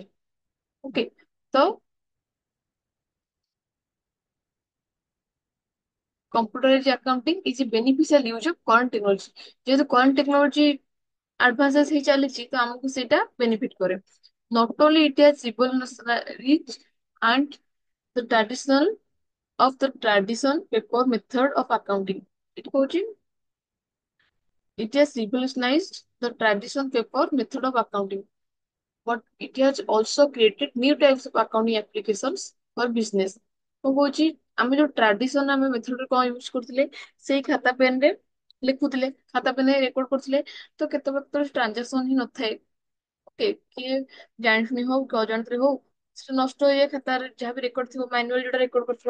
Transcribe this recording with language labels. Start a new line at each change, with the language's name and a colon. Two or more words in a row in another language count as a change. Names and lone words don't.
English: ଓକେ, ତ computerize accounting is a beneficial use of current technology, ଯେହେତୁ current technology advances
Odia: ହେଇ ଚାଲିଛି ତ ଆମକୁ ସେଇଟା ବେନିଫିଟ କରେ।
English: not only it has rich and the traditional of the tradition paper method of accounting. It କହୁଛି it has revolutionized the traditional paper method of accounting, but it has also created new types of accounting applications for business.
Odia: କଣ କହୁଛି, ଆମେ ଯୋଉ ଟ୍ରାଡିସନ ଆମେ ମେଥଡରେ କଣ ୟୁଜ କରୁଥିଲେ, ସେଇ ଖାତା ପେନ ରେ ଲେଖୁଥିଲେ, ଖାତା ପେନ ରେ ରେକର୍ଡ କରୁଥିଲେ, ତ କେତେବେଳେ ଟ୍ରାଞ୍ଜାକ୍ସନ ହିଁ ନଥାଏ। ଓକେ, କିଏ ଜାଣିଶୁଣି ହଉ କି ଅଜାଣତରେ ହଉ ସେଟା ନଷ୍ଟ ହେଇଯାଏ ଖାତାରେ ଯାହା ବି ରେକର୍ଡ ଥିବ, ମାନୁଆଲ ଯୋଉଟା ରେକର୍ଡ କରିଥିବା।